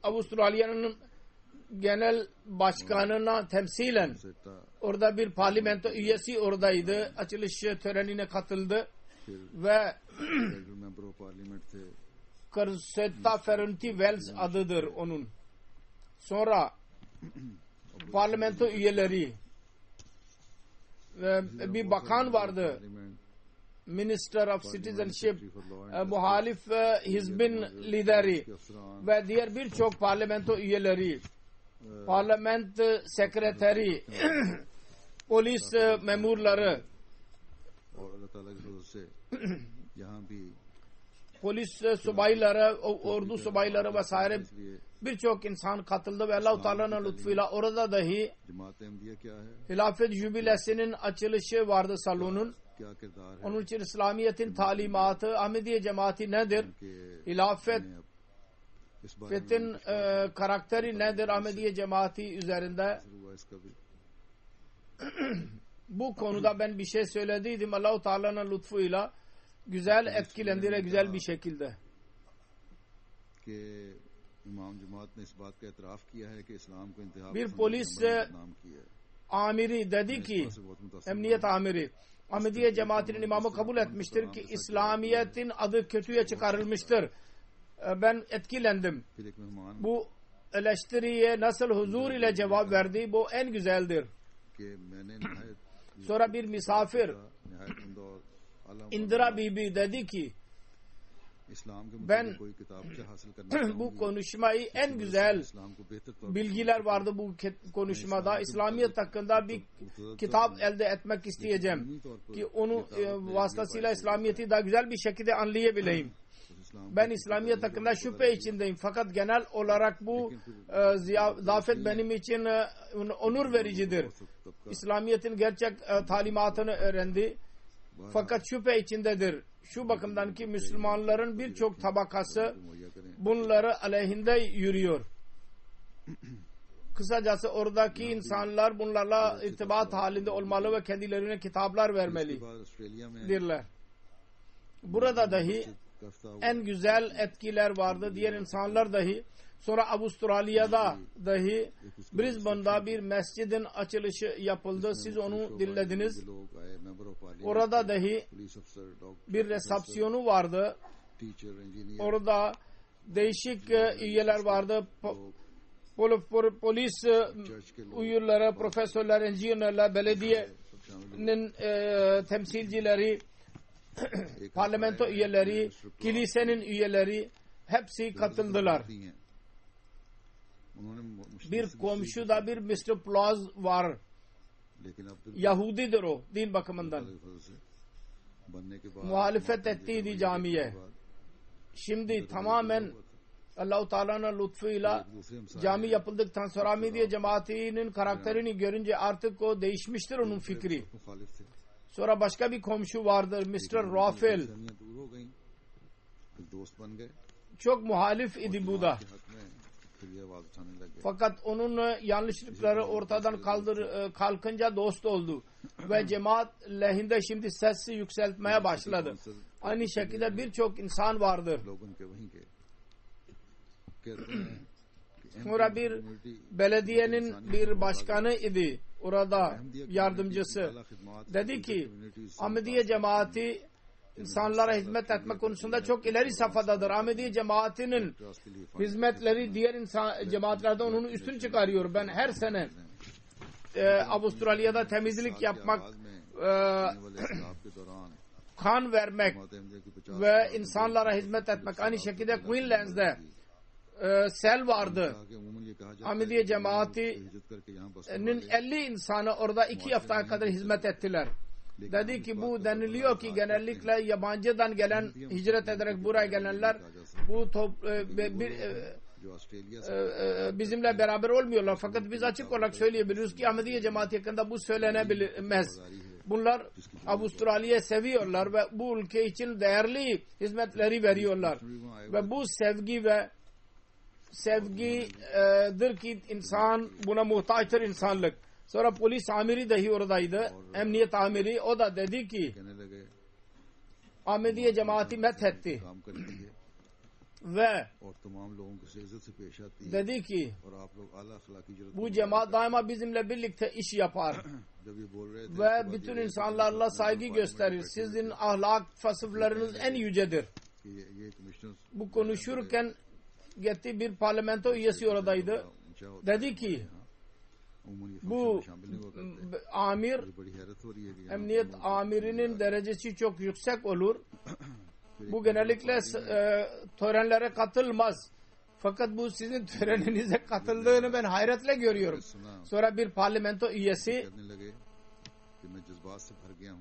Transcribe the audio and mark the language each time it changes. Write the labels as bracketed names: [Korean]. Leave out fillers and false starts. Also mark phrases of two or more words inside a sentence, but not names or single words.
[Turkish] Avustralya'nın genel başkanına temsilen orada bir parlamento üyesi oradaydı. Açılış törenine katıldı. Ve [English] member of parliament थे [Turkish] Carsetta Ferranti Wells adıdır onun. Sonra parlamento üyeleri ve bir bakan vardı. [English] Minister of Citizenship, [Turkish] muhalif hizbin lideri ve diğer birçok parlamento üyeleri, parlament sekreteri, polis memurları, [Urdu] اور اللہ تعالیٰ کی فضل سے یہاں بھی [Turkish] polis subayları, ordu subayları vesaire birçok insan katıldı ve Allah-u Teala'nın lütfuyla orada dahi [Urdu] جماعت احمدیہ کیا ہے [Turkish] Hilafet Jübilesi'nin açılışı vardı salonun. [Urdu] کیا کردار ہے [Turkish] Onun için İslamiyet'in talimatı, Ahmediye cemaati nedir? [Urdu] کہ [Turkish] Hilafetin [Urdu] اس بارے میں [Turkish] karakteri nedir Ahmediye cemaati üzerinde? [Urdu] ہوا اس کا بھی [Turkish] Bu konuda ben bir şey söylediydim. Allah-u Teala'nın lütfuyla güzel etkilendi ve güzel bir şekilde. [Urdu] کہ امام جماعت نے اس بات کا اعتراف کیا ہے کہ اسلام کو انتہا [Turkish] Bir [Urdu] پسند [Turkish] polis [Urdu] نے بدنام کیا ہے. [Turkish] amiri dedi ki, emniyet amiri, Ahmediye cemaatinin imamı kabul etmiştir ki İslamiyet'in adı kötüye çıkarılmıştır. Ben etkilendim. [Urdu] پھر ایک مہمان [Turkish] Bu eleştiriye nasıl huzur ile cevap verdi, bu en güzeldir. [Urdu] کہ میں نے نہایت [Turkish] Sonra bir misafir [Urdu] نہایت عمدہ اور اعلیٰ [Turkish] İndira Bibi dedi ki, [Urdu] اسلام کے [Turkish] Ben [Urdu] مطابق کوئی کتابچہ حاصل کرنا [Turkish] bu konuşmayı en güzel [Urdu] اسلام کو بہتر طور [Turkish] bilgiler vardı bu konuşmada. İslamiyet hakkında bir kitap elde etmek isteyeceğim ki onu vasıtasıyla İslamiyet'i daha güzel bir şekilde anlayabileyim. [Urdu] اسلام [Turkish] Ben İslamiyet hakkında şüphe içindeyim. Fakat genel olarak bu ziyafet benim için onur vericidir. İslamiyet'in gerçek talimatını öğrendi. Fakat şüphe içindedir. Şu bakımdan ki Müslümanların birçok tabakası [Urdu] مہیا کریں [Turkish] bunları aleyhinde yürüyor. Kısacası oradaki insanlar bunlarla irtibat halinde olmalı ve kendilerine kitaplar [Urdu] اس کے [Turkish] vermeli [Urdu] بعد آسٹریلیا میں [Turkish] dirler. Burada dahi [Urdu] کفتہ ہوا [Turkish] en güzel etkiler vardı. Diğer insanlar dahi. Sonra Avustralya'da dahi Brisbane'da bir mescidin açılışı yapıldı. Siz onu dinlediniz. [Urdu] لوگ آئے [English] member of parliament [Turkish] Orada dahi [Urdu] پولیس افسر ڈاکٹر [Turkish] bir resepsiyonu vardı. [English] teacher engineer [Turkish] Orada değişik üyeler vardı. Polis [Urdu] چرچ کے لوگ [Turkish] üyeleri, profesörler, engineerler, belediyenin [Urdu] سب شامل [Turkish] temsilcileri, parlamento üyeleri, kilisenin üyeleri hepsi katıldılar. [Urdu] ہیں انہوں نے مشکل [Turkish] Bir [Urdu] سے [Turkish] komşu da bir Mr. Plauz var. [Urdu] لیکن اب تو [Turkish] Yahudidir o din bakımından. [Urdu] سے بننے کے بعد [Turkish] Muhalefet ettiydi camiye. Şimdi tamamen Allah-u Teala'nın lütfuyla cami yapıldıktan sonra Ahmediye cemaatinin karakterini görünce artık o değişmiştir onun fikri. [Urdu] مخالف تھے [Turkish] Sonra başka bir komşu vardır Mr. Rafael. [Urdu] سہمیاں دور ہو گئی پھر دوست بن گئے [Turkish] Çok muhalif idi bu da. [Urdu] کے حق میں پھر یہ آواز اٹھانے لگ گئے [Turkish] Fakat onun yanlışlıkları ortadan kalkınca dost oldu. Ve cemaat lehinde şimdi sesi yükseltmeye başladı. Aynı şekilde birçok insan vardır. [Urdu] لوگوں کے وہیں کے کہتے ہیں کہ [Turkish] Sonra bir belediyenin bir başkanı idi. Orada yardımcısı. Dedi ki Ahmediye cemaati insanlara hizmet etme konusunda çok ileri safhadadır. Ahmediye cemaatinin hizmetleri diğer cemaatlerden onu üstün çıkarıyor. Ben her sene Avustralya'da temizlik yapmak, [Urdu] کے دوران [Turkish] kan vermek [Urdu] جماعت احمدیہ کی 50 [Turkish] ve insanlara hizmet etmek. Aynı şekilde Queensland'de sel vardı. [Urdu] کہ عموماً یہ کہا جاتا ہے [Turkish] Ahmediye cemaatinin [Urdu] ہجرت کرکے یہاں بس [Turkish] 50 insanı orada 2 haftaya kadar hizmet ettiler. Dedi ki bu deniliyor ki genellikle yabancıdan gelen, hicret ederek buraya gelenler bu [Urdu] جو آسٹریلیا سے [Turkish] bizimle beraber olmuyorlar. Fakat biz açık olarak söyleyebiliriz ki Ahmediye cemaati hakkında bu söylenemez. Bunlar Avustralya'yı seviyorlar ve bu ülke için değerli hizmetleri veriyorlar. Ve bu sevgidir ki insan buna muhtaçtır insanlık. Sonra polis amiri dahi oradaydı. Emniyet amiri o da dedi ki [Urdu] کہنے لگے [Turkish] Ahmediye cemaati methetti [Urdu] کام کریں گے [Turkish] ve [Urdu] اور تمام لوگوں کو سے عزت سے پیش آتی ہے [Turkish] dedi ki [Urdu] اور آپ لوگ اعلیٰ اخلاقی ضرورت [Turkish] bu cemaat daima bizimle birlikte iş yapar [Urdu] جب یہ بول رہے تھے [Turkish] ve bütün insanlarla saygı gösterir. Sizin ahlak vasıflarınız en yücedir. [Urdu] کہ یہ کمشنر [Turkish] Bu konuşurken gitti bir parlamento üyesi oradaydı. [Urdu] اونچا ہوتا [Turkish] Dedi ki [Urdu] ہے عموماً یہ [Turkish] bu [Urdu] فنکشن شامل نہیں ہوتا [Turkish] amir [Urdu] مجھے بڑی حیرت ہو رہی ہے کہ یہاں [Turkish] emniyet amirinin derecesi çok yüksek olur. Bu genellikle törenlere katılmaz. Fakat bu sizin töreninize katıldığını ben hayretle görüyorum. [Urdu] سنا [Turkish] Sonra bir parlamento üyesi [Urdu] کہنے لگے کہ میں جذبات سے بھر گیا ہوں